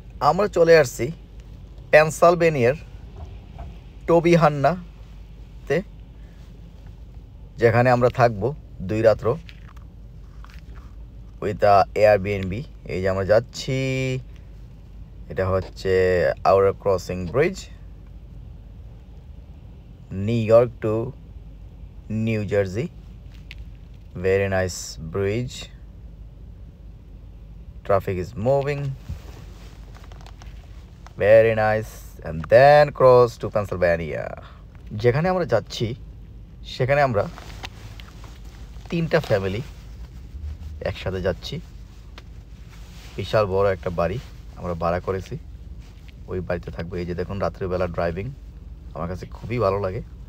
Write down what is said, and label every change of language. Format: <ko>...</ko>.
<bn>আমরা চলে আসছি পেনসিলভেনিয়ার টবি হান্নাতে, যেখানে আমরা থাকবো 2 রাত্র</bn> <en>With Airbnb.</en> <bn>এই যে আমরা যাচ্ছি, এটা হচ্ছে</bn> <en>Our crossing bridge, New York to New Jersey. Very nice bridge, traffic is moving very nice, and then cross to Pennsylvania।</en> <bn>যেখানে আমরা যাচ্ছি সেখানে আমরা 3টা ফ্যামিলি একসাথে যাচ্ছি। বিশাল বড় একটা বাড়ি আমরা ভাড়া করেছি, ওই বাড়িতে থাকবো। এই যে দেখুন রাত্রিবেলা ড্রাইভিং আমার কাছে খুবই ভালো লাগে।</bn>